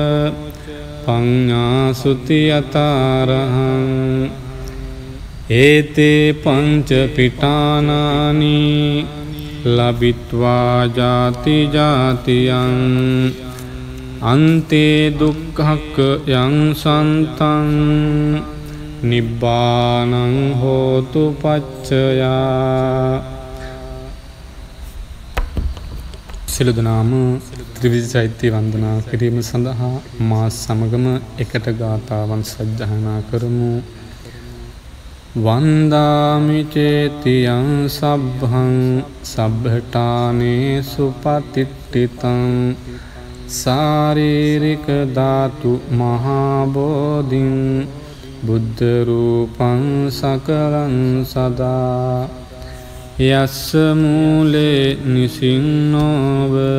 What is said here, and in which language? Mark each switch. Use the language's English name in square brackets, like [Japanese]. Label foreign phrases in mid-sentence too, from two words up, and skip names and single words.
[Pali] පඤ්ඤා සුති යතාරහං ඒතේ පංච පිටානානි ලබිත්වා ජාති ජාතියං අන්තේ දුක්ඛක් යං සන්තං නිබ්බානං හෝතු පච්චයා. [Sinhala] සියලු දෙනාම ත්‍රිවිධ චෛත්‍ය වන්දනා කිරීම සඳහා මා සමගම එකට ගාථාවන් සජ්ජායනා කරමු. [Pali] වන්දාමි චේතියං සබ්බං සබ්බඨානේ සුපතිට්ඨිතං සාරීරික ධාතු මහා බෝධිං බුද්ධ රූපං සකලං සදා යස්ස මූලේ නිසින්නෝව